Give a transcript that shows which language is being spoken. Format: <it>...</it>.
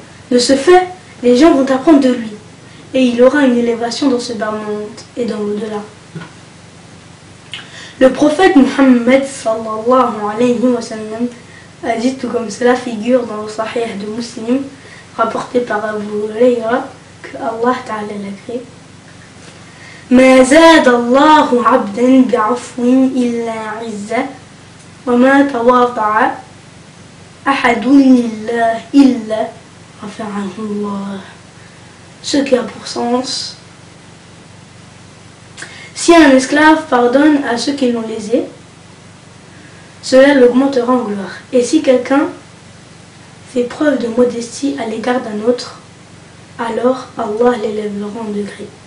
<fr>De ce fait, les gens vont apprendre de lui et il aura une élévation dans ce bas monde et dans l'au-delà. Le prophète Muhammad sallallahu alayhi wa sallam a dit, tout comme cela figure dans le Sahih de Muslim, rapporté par Abu Hurayra, que Allah Ta'ala l'a créé.</fr> <ar>ما زاد الله عبدا بعفو إلا عزة وما تواضع أحد لله إلا رفعه الله.</ar> <fr>Ce qui a pour sens, si un esclave pardonne à ceux qui l'ont lésé, cela l'augmentera en gloire. Et si quelqu'un fait preuve de modestie à l'égard d'un autre, alors Allah l'élèvera en degré.</fr>